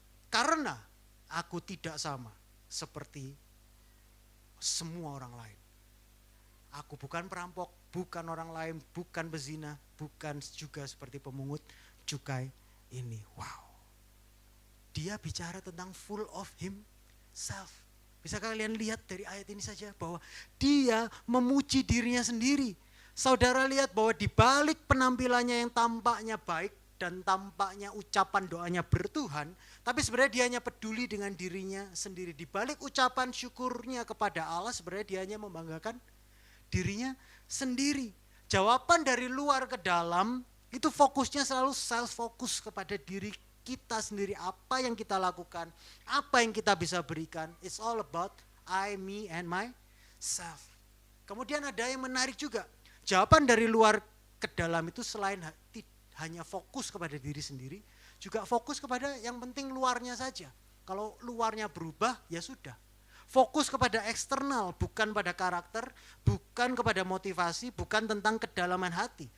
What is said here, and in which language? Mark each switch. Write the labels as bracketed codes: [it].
[id] Karena aku tidak sama seperti semua orang lain. Aku bukan perampok, bukan orang lain, bukan pezina, bukan juga seperti pemungut cukai ini. Wow. Dia bicara tentang [en] full of himself. [id] Bisa kalian lihat dari ayat ini saja bahwa dia memuji dirinya sendiri. Saudara lihat bahwa di balik penampilannya yang tampaknya baik dan tampaknya ucapan doanya bertuhan, tapi sebenarnya dia hanya peduli dengan dirinya sendiri. Di balik ucapan syukurnya kepada Allah, sebenarnya dia hanya membanggakan dirinya sendiri. Jawaban dari luar ke dalam itu fokusnya selalu self focus kepada diri kita sendiri, apa yang kita lakukan, apa yang kita bisa berikan. [en] It's all about I, me, and myself. [id] Kemudian ada yang menarik juga. Jawaban dari luar ke dalam itu selain hanya fokus kepada diri sendiri, juga fokus kepada yang penting luarnya saja. Kalau luarnya berubah, ya sudah. Fokus kepada eksternal, bukan pada karakter, bukan kepada motivasi, bukan tentang kedalaman hati.